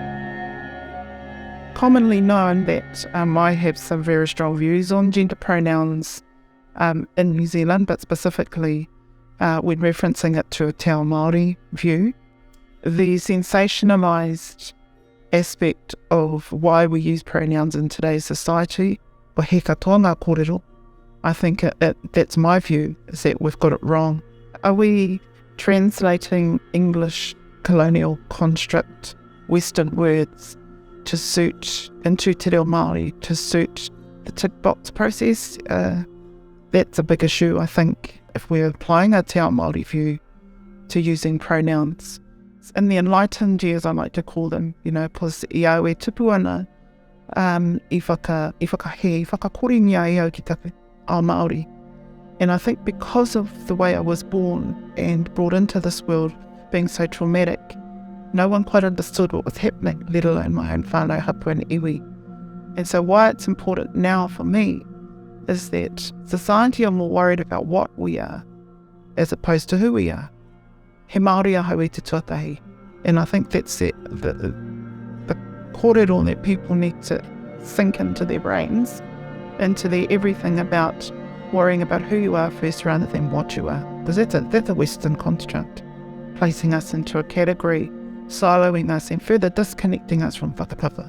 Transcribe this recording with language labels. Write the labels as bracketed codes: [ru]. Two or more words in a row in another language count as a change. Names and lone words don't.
[en] Commonly known that I have some very strong views on gender pronouns in New Zealand, but specifically when referencing it to a [mi] Te Ao Māori [en] view. The sensationalised aspect of why we use pronouns in today's society, [mi] o he katoa ngā kōrero, [en] I think that's my view, is that we've got it wrong. Are we translating English colonial construct, Western words, to suit into Te Reo Māori, to suit the tick box process? That's a big issue, I think, if we're applying a [mi] Te Ao Māori [en] view to using pronouns. In the enlightened years, I like to call them, [mi] pos I au e tupu ana, i whakakoringia i au ki taku ao Māori. [en] And I think because of the way I was born and brought into this world being so traumatic, no one quite understood what was happening, let alone my own [mi] whānau hapu [en] and iwi. And so why it's important now for me is that society are more worried about what we are as opposed to who we are. [mi] He Māori ahau I te tuatahi. [en] And I think that's the kōrero that people need to sink into their brains, into their everything about worrying about who you are first rather than what you are. Because that's a Western construct, placing us into a category, siloing us and further disconnecting us from whakapapa.